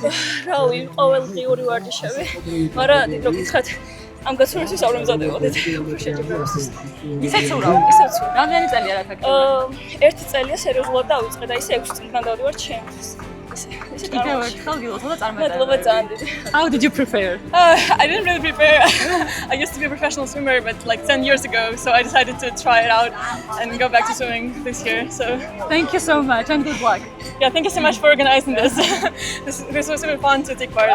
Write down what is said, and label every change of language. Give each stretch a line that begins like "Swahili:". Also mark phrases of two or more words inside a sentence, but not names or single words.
Georgian: რავი, ყოველდღიური ვარჯიშები. მაგრამ დიდ რო გითხრათ, ამ გაცურვისთვის არ ვემზადებოდით. შეჯიბრებისთვის. ისე ცურავ. რამდენი წელია რა თქმა უნდა? 1 წელია სერიოზულად დავიწყე და ისე 6 წლიდან დავდივარ ჩემთვის. ისე კიდევ ერთხელ გილოცავ და მადლობა წარმატებებს. ძალიან დიდი.
English: How did you prepare? I didn't really prepare. I used to be a professional swimmer, but like 10 years ago, so I decided to try it out and go back to swimming this year. So Thank you so much and good luck. yeah, thank you so much for organizing this. This was super fun to take part in.